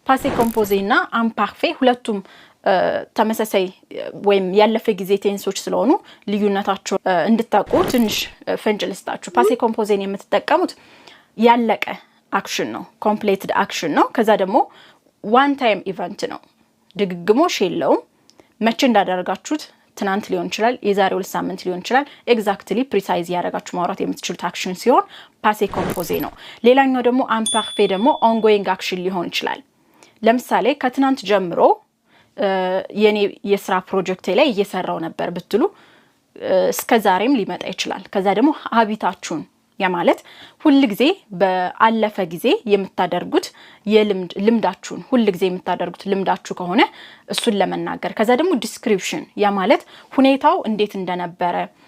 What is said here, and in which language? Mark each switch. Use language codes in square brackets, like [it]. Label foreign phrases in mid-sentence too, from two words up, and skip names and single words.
[fr] passé composé [am] እና imparfait ሁለቱም ተመሳሳይ ወይም ያለፈ ጊዜ ቴንሶች ስለሆኑ ልዩነታቸው እንድታውቁ ትንሽ ፍንጭ ልስጣችሁ [fr] passé composé [am] የምትጠቀሙት ያለቀ አክሽን ነው [en] completed action [am] ነው ከዛ ደግሞ [en] one time event [am] ነው ድግግሞሽ የለውም መቼ እንዳደረጋችሁት ትናንት ሊሆን ይችላል የዛሬ 2 ሳምንት ሊሆን ይችላል [en] exactly precise [am] ያደረጋችሁ ማውራት የምትችሉት አክሽን ሲሆን [fr] passé composé [am] ነው ሌላኛው ደግሞ imparfait ደግሞ [en] ongoing action [am] ሊሆን ይችላል ለምሳሌ ከትናንት ጀምሮ የኔ የስራ ፕሮጀክት ላይ እየሰራው ነበር ብትሉ እስከ ዛሬም ሊመጣ ይችላል ከዛ ደግሞ ሀቢታችሁን ያ ማለት ሁሉ ጊዜ በአለፈ ጊዜ የምታደርጉት ልምዳችሁን ሁሉ ጊዜ የምታደርጉት ልምዳችሁ ከሆነ እሱን ለመናገር ከዛ ደግሞ ዲስክሪፕሽን ያ ማለት ሁኔታው እንዴት እንደነበረ